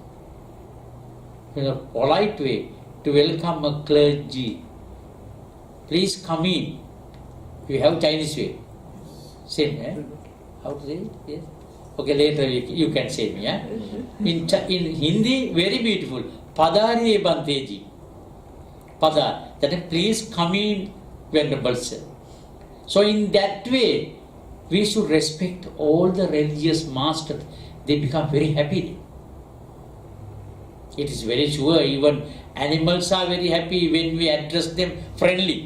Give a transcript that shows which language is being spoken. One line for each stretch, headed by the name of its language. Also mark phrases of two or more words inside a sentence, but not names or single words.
English: In a polite way to welcome a clergy. Please come in. We have Chinese way. Same, eh? How to say it? Yes. Okay, later you can say me. Eh? In Hindi, very beautiful.
Hindi: पधारिए भन्ते। पधार.
English: That is, please come in, Venerable Sir. So in that way, we should respect all the religious masters. They become very happy. It is very sure, even animals are very happy when we address them friendly.